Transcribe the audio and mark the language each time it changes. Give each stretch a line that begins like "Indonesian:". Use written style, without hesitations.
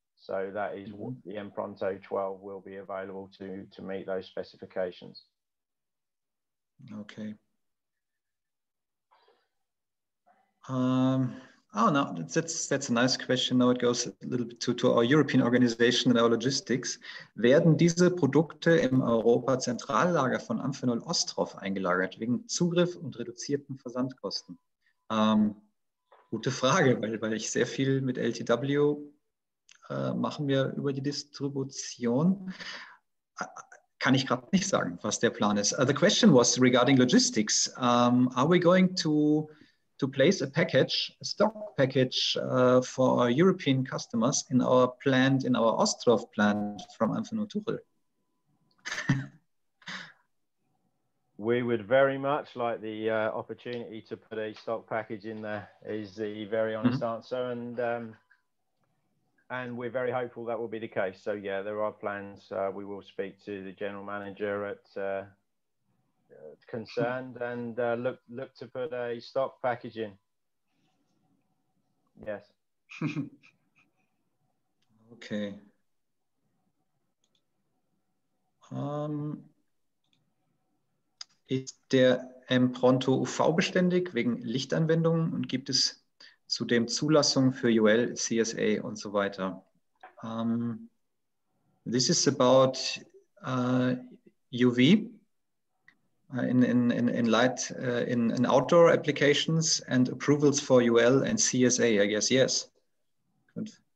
English: So that is what the MPRONTO-12 will be available to meet those specifications. Okay. Oh no, that's a nice question. Now it goes a little bit to our European organization and our logistics.
German: Werden diese Produkte im Europa-Zentrallager von Amphenol Ostrov eingelagert, wegen Zugriff und reduzierten Versandkosten? Gute Frage, weil ich sehr viel mit LTW machen wir über die Distribution. Kann ich gerade nicht sagen, was der Plan ist.
English: The question was regarding logistics. Are we going to place a package, a stock package for our European customers in our plant, in our Ostrov plant from Amphenol Tuchel? We would very much like the opportunity to put a stock package in there, is the very honest answer. And we're very hopeful that will be the case. So yeah, there are plans. We will speak to the general manager at concerned and look to put a stock package in. Yes. Okay.
German: Ist der Empronto UV-beständig wegen Lichtanwendungen und gibt es zudem Zulassungen für UL, CSA und so weiter?
English: This is about UV in light in outdoor applications and approvals for UL and CSA, I guess. Yes. Good.